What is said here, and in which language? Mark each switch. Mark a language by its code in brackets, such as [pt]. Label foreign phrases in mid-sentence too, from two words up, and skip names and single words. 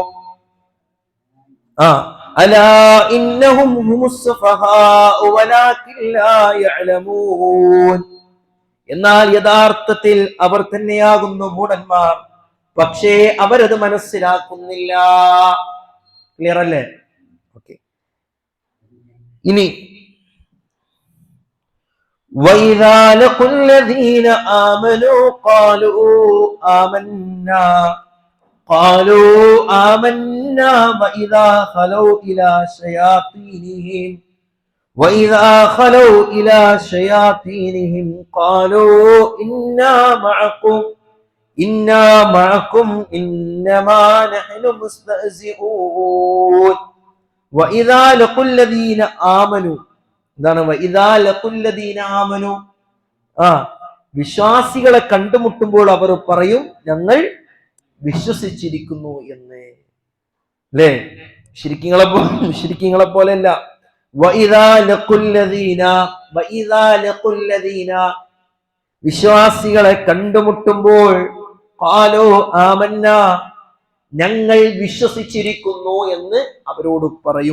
[ar] ألا إنهم هم السفهاء ولكن لا يعلمون, [ml] എന്നാൽ യഥാർത്ഥത്തിൽ അവർ തന്നെയാകുന്നു മൂഢന്മാർ, പക്ഷേ അവരത് മനസ്സിലാക്കുന്നില്ല. ക്ലിയർ അല്ലേ? ഓക്കെ. ഇനി [ar] وَإِذَا لَقُوا الَّذِينَ آمَنُوا قَالُوا آمَنَّا وَإِذَا خَلَوْا إِلَى شَيَاطِينِهِمْ وإذا خلوا إلى شياطينهم قالوا إنا معكم إنما نحن مستهزئون وإذا لقوا الذين آمنوا എന്താണ് وإذا لقوا الذين آمنوا [ml] വിശ്വാസികളെ കണ്ടുമുട്ടുമ്പോൾ അവർ പറയും ഞങ്ങൾ വിശ്വസിച്ചിരിക്കുന്നു എന്ന്. അല്ലേ? മുശ്രിക്കീങ്ങളെ പോലെയല്ല. വിശ്വാസികളെ കണ്ടുമുട്ടുമ്പോൾ [ar] قالوا آمنا [ml] ഞങ്ങൾ വിശ്വസിച്ചിരിക്കുന്നു എന്ന് അവരോട് പറയും.